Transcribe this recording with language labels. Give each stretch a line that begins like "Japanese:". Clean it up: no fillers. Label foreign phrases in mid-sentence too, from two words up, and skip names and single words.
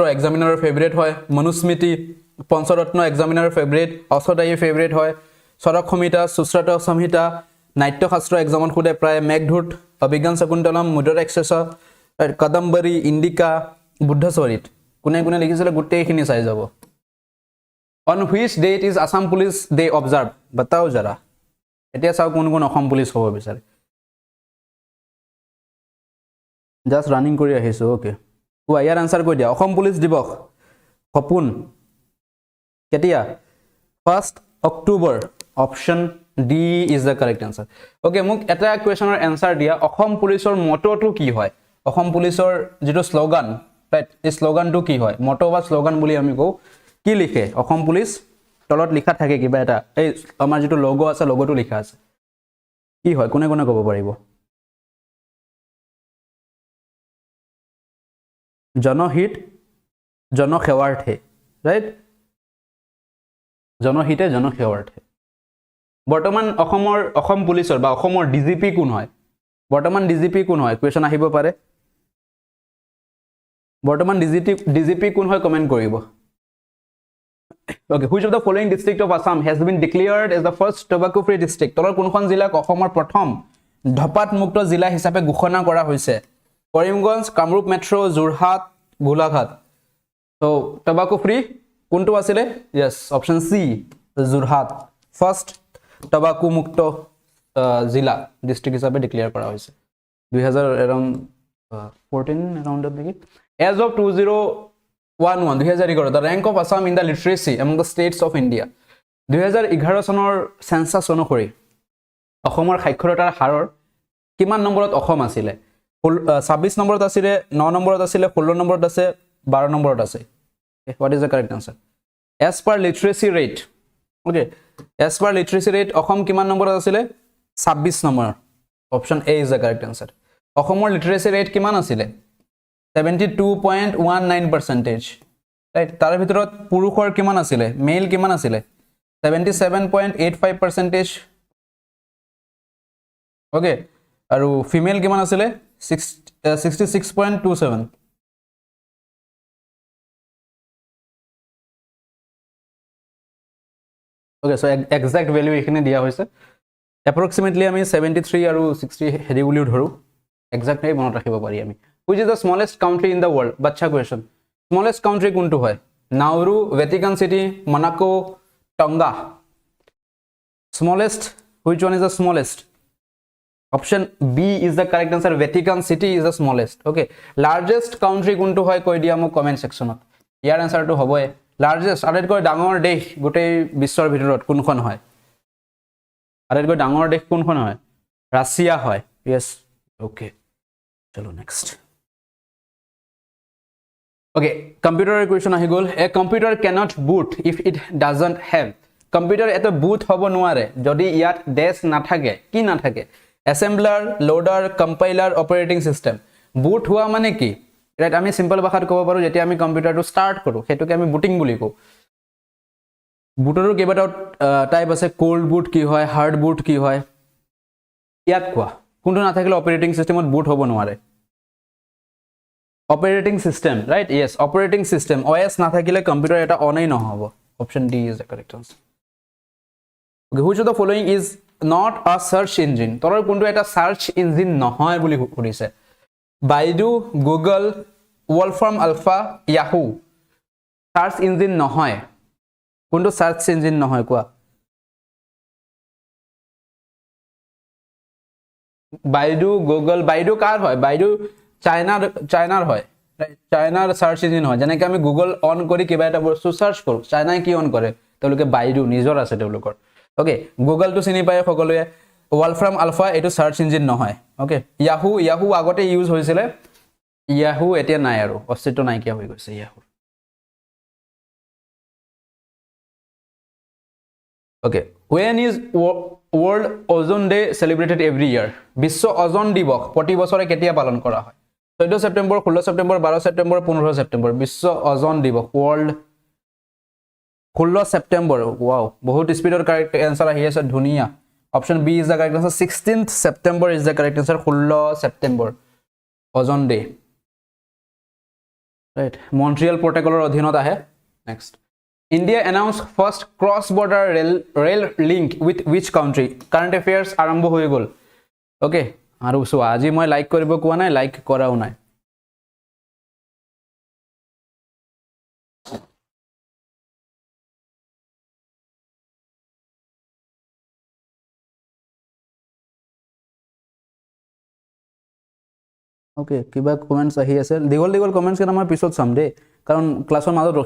English: examiner's favourite
Assamese: হয় মনুস্মৃতি পঞ্চৰত্ন
English: examiner's favourite
Assamese: অষ্টদায়ী ফেভাৰিট হয় চৰক সংহিতা সুশ্ৰুত সংহিতা নাট্যশাস্ত্ৰ এক্সামত খুদে প্ৰায় মেঘদূত অভিজ্ঞান শকুন্তলম মুদ্ৰ এক্সেছ কদম্বৰী ইণ্ডিকা বুদ্ধচৰিত কোনে লিখিছিলে গোটেইখিনি চাই যাব
English: on which date is Assam Police Day observe
Hindi: बताओ जरा
Assamese: এতিয়া চাও কোন অসম পুলিচ হ'ব বিচাৰে
English: just running
Assamese: কৰি আহিছো ওকে ইয়াৰ আনসাৰ কৈ দিয়া অসম পুলিচ দিৱস সপোন কেতিয়া 1 অক্টোবৰ অপশন
English: D is the correct answer okay
Assamese: মোক এটা
English: question's answer
Assamese: দিয়া অসম পুলিচৰ মটোটো কি হয় অসম পুলিচৰ যেটো স্লোগান ৰাইট এই স্লোগানটো কি হয় মটো বা স্লোগান বুলি আমি কও কি লিখে অসম পুলিচ তলত লিখা থাকে কিবা এটা এই আমাৰ যেটো লোগো আছে লোগোটো লিখা আছে কি হয় কোনে ক'ব পাৰিব জনহিত জনসেৱাৰ্থে ৰাইট জনহিতে জনসেৱাৰ্থে বৰ্তমান অসম পুলিচৰ বা অসমৰ ডিজিপি কোন হয় বৰ্তমান ডিজিপি কোন হয় কোৱেশ্চন আহিব পাৰে বৰ্তমান ডিজিপি কোন হয় কমেন্ট কৰিব
English: Okay, which of the following district of Assam has been declared as the first tobacco free district?
Assamese: তলৰ কোনখন জিলাক অসমৰ প্ৰথম ধপাত মুক্ত জিলা হিচাপে ঘোষণা কৰা হৈছে কৰিমগঞ্জ কামৰূপ মেট্ৰো যোৰহাট গোলাঘাট
English: so tobacco free
Assamese: কোনটো আছিল
English: yes option c
Assamese: যোৰহাট
English: first tobacco
Assamese: মুক্ত জিলা ডিস্ট্ৰিক্ট হিচাপে ডিক্লেয়াৰ কৰা হৈছে 2000 এৰাউণ্ড 14 এৰাউণ্ডত নেকি
English: as of 2011 the rank of Assam in the literacy among the states of India
Assamese: 2011 চনৰ সেন্সাস অনুসৰি অসমৰ সাক্ষৰতাৰ হাৰৰ কিমান নম্বৰত অসম আছিলে 26 নম্বৰত আছিলে 9 নম্বৰত আছিলে 16 নম্বৰত আছে 12 নম্বৰত আছে
English: what is the correct answer as per literacy rate okay as per literacy rate
Assamese: অসম কিমান নম্বৰত আছিলে 26 নম্বৰ
English: option A is the correct answer
Assamese: অসমৰ
English: literacy rate
Assamese: কিমান আছিলে 72.19% right তাৰ ভিতৰত পুৰুষৰ কিমান আছিলে মেল কিমান আছিলে 77.85% okay আৰু ফিমেল কিমান আছিলে 66.27 okay
English: so exact value
Assamese: এখানে দিয়া হৈছে approximately আমি 73 আৰু 60 হেৰি বুলি ধৰো exact এই মনত ৰাখিব পাৰি আমি
English: which is the smallest country in the world
Assamese: বাচ্চা question
English: smallest country
Assamese: কোনটো হয় নাউৰু ভ্যাটিকান সিটি মোনাকো টঙ্গা
English: smallest which one is the smallest option B is the correct answer Vatican City is the smallest okay largest country
Assamese: কোনটো হয় কৈ দিয়া মোক
English: comment section
Assamese: ইয়াৰ আনসাৰটো হ'বই largest আটাইতকৈ ডাঙৰ দেশ গোটেই বিশ্বৰ ভিতৰত কোনখন হয় আটাইতকৈ ডাঙৰ দেশ কোনখন হয় ৰাছিয়া হয়
English: yes okay
Assamese: চলো next
English: okay computer question
Assamese: আহি গল
English: a computer cannot boot if it doesn't have
Assamese: computer এটা boot হ'ব নোৱাৰে যদি ইয়াত ডেস্ক নাথাকে কি নাথাকে
English: assembler loader compiler operating system
Assamese: boot হোৱা মানে কি রাইট আমি সিম্পল ভাষাত ক'ব পাৰো যেতিয়া আমি
English: computer start
Assamese: কৰো হেতুকে আমি বুটিং বুলি কও বুটৰো কেইবাটাও টাইপ আছে
English: cold boot
Assamese: কি হয়
English: hard boot
Assamese: কি হয় ইয়াত কোৱা কোনটো নাথাকিলে
English: operating system boot
Assamese: হ'ব নোৱাৰে
English: operating system right yes operating system OS
Assamese: নাথাকিলে কম্পিউটাৰ এটা অনই নহব
English: option D is the correct answer okay which of the following is not a search engine
Assamese: তৰৰ কোনটো এটা
English: search engine
Assamese: নহয় বুলি কৰিছে বাইডু গুগল ওয়ালফার্ম আলফা ইয়াহু
English: search engine
Assamese: নহয় কোনটো
English: search engine
Assamese: নহয় কোৱা বাইডু গুগল বাইডু কাৰ হয় বাইডু চাইনাৰ হয় চাইনাৰ
English: search engine
Assamese: হয় যেনেকৈ আমি গুগল অন কৰি কিবা এটা বস্তু সার্চ কৰো চাইনাই কি অন কৰে তেওঁলোকে বাইডু নিজৰ আছে তেওঁলোকৰ ওকে গুগল তো চিনি পায় সকলোৱে ওয়ালফার্ম আলফা এটো
English: search engine
Assamese: নহয় ওকে ইয়াহু আগতে ইউজ হৈছিলে ইয়াহু এতিয়া নাই আৰু অস্তিত্ব নাইকিয়া হৈ গৈছে ইয়াহু ওকে
English: when is world ozone day celebrated every year
Assamese: বিশ্ব ওজন দিৱস প্ৰতি বছৰে কেতিয়া পালন কৰা হয় 14 সেপ্টেম্বৰ 16 সেপ্টেম্বৰ 12 সেপ্টেম্বৰ 15 সেপ্টেম্বৰ বিশ্ব ওজন দিৱস world 16 সেপ্টেম্বৰ ওয়াও বহুত স্পিডৰ
English: correct answer
Assamese: আহি আছে ধুনিয়া
English: option B is the correct answer 16th September is the correct answer 16 September ozone day
Assamese: right Montreal protocolৰ অধীনত আহে
English: next India announced first cross border rail link with which country current affairs
Assamese: আৰম্ভ হৈ গল okay আৰু সো আজি মই লাইক কৰিব কোৱা নাই লাইক কৰাও নাই okay কিবা কমেন্টস আহি আছে দীঘল কমেন্টস কেটা মই পিছত চাম দে কাৰণ ক্লাছৰ মাজত ৰখি